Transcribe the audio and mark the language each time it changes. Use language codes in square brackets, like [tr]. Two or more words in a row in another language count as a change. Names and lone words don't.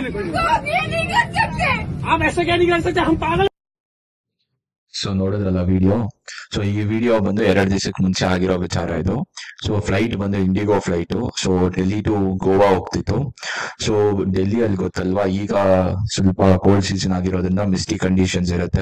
[hi] ये नहीं कर सकते। आप ऐसा क्या नहीं कर सकते? हम पागल। [kn] ಸೊ ನೋಡಿದ್ರಲ್ಲ ವಿಡಿಯೋ. ಸೊ ಈ ವಿಡಿಯೋ ಬಂದು 2 ದಿವಸಕ್ಕೆ ಮುಂಚೆ ಆಗಿರೋ ವಿಚಾರ ಇದು. ಸೊ ಫ್ಲೈಟ್ ಬಂದು ಇಂಡಿಗೋ ಫ್ಲೈಟ್. ಸೊ ಡೆಲ್ಲಿ ಟು ಗೋವಾ ಹೋಗ್ತಿತ್ತು. ಸೊ ಡೆಲ್ಲಿಯಲ್ಲಿ ಗೊತ್ತಲ್ವಾ, ಈಗ ಸ್ವಲ್ಪ [en] cold season [kn] ಆಗಿರೋದ್ರಿಂದ [en] misty conditions [kn] ಇರುತ್ತೆ.